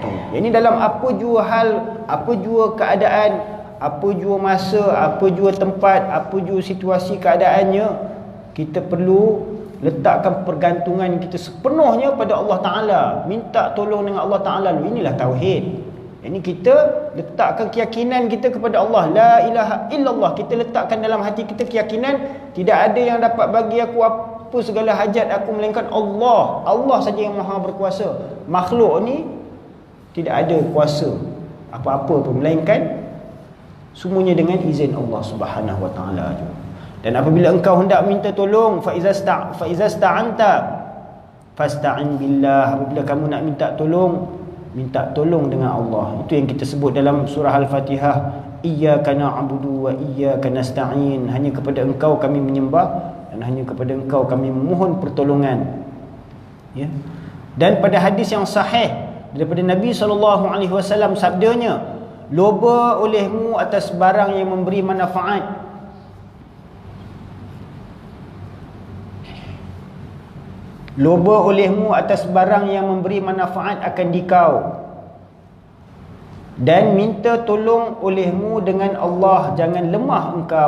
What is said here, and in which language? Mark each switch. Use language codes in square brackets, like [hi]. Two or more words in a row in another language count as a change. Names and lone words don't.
[ms] Yakni dalam apa jua hal, apa jua keadaan, apa jua masa, apa jua tempat, apa jua situasi keadaannya, kita perlu letakkan pergantungan kita sepenuhnya pada Allah Ta'ala. Minta tolong dengan Allah Ta'ala. Inilah tauhid. Ini kita letakkan keyakinan kita kepada Allah. [ar] لا إله إلا الله. [ms] Kita letakkan dalam hati kita keyakinan, tidak ada yang dapat bagi aku apa segala hajat aku melainkan Allah. Allah saja yang maha berkuasa. Makhluk ni tidak ada kuasa apa-apa pun, melainkan semuanya dengan izin Allah [ar] سبحانه وتعالى. [ms] Dan apabila engkau hendak minta tolong, [ar] فإذا استعنت فاستعن بالله. [ms] Apabila kamu nak minta tolong dengan Allah. Itu yang kita sebut dalam surah Al-Fatihah, [ar] إياك نعبد وإياك نستعين. [ms] Hanya kepada engkau kami menyembah, dan hanya kepada engkau kami memohon pertolongan. Ya. Dan pada hadis yang sahih daripada Nabi SAW, sabdanya, loba olehmu atas barang yang memberi manfaat, loba olehmu atas barang yang memberi manfaat akan dikau, dan minta tolong olehmu dengan Allah, jangan lemah engkau.